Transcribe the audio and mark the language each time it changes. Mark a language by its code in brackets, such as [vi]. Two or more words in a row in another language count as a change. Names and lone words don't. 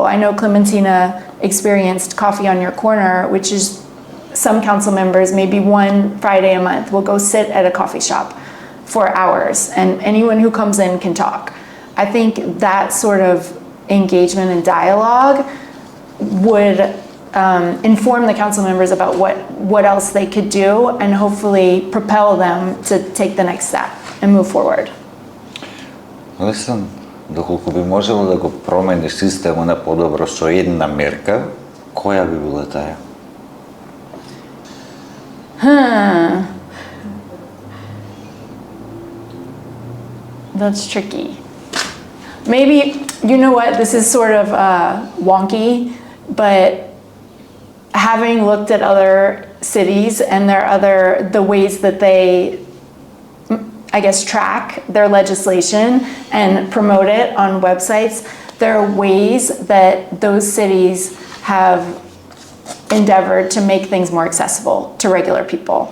[en] I know Clementina experienced Coffee on Your Corner, which is some council members, maybe one Friday a month, will go sit at a coffee shop for hours, and anyone who comes in can talk. I think that sort of engagement and dialogue would inform the council members about what else they could do and hopefully propel them to take the next step and move forward. [mk] Алисон, доколку би можело да го промениш системот на подобро со една мерка, која би била таа? [en] That's tricky. Maybe, you know what, this is sort of wonky, but having looked at other cities and the ways that they, I guess, track their legislation and promote it on websites, there are ways that those cities have endeavored to make things more accessible to regular people.